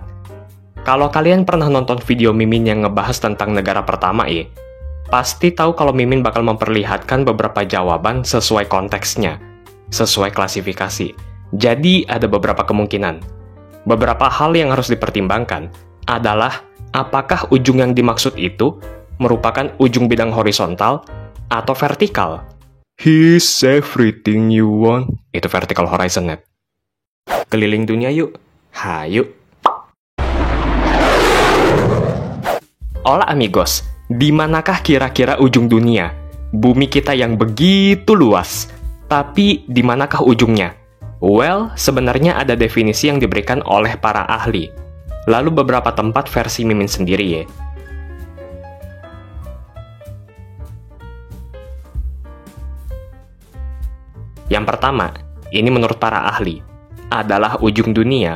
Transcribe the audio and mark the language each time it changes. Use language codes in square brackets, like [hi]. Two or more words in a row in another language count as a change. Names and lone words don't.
[id] Kalau kalian pernah nonton video Mimin yang ngebahas tentang negara pertama ya, pasti tahu kalau Mimin bakal memperlihatkan beberapa jawaban sesuai konteksnya, sesuai klasifikasi. Jadi ada beberapa kemungkinan. Beberapa hal yang harus dipertimbangkan adalah apakah ujung yang dimaksud itu merupakan ujung bidang horizontal atau vertikal. [en] He's everything you want. [id] Itu [en] vertical horizon net. [id] Keliling dunia yuk. [es] Hayu. Hola amigos, [id] di manakah kira-kira ujung dunia? Bumi kita yang begitu luas. Tapi di manakah ujungnya? Well, sebenarnya ada definisi yang diberikan oleh para ahli. Lalu beberapa tempat versi Mimin sendiri ya. Yang pertama, ini menurut para ahli, adalah ujung dunia.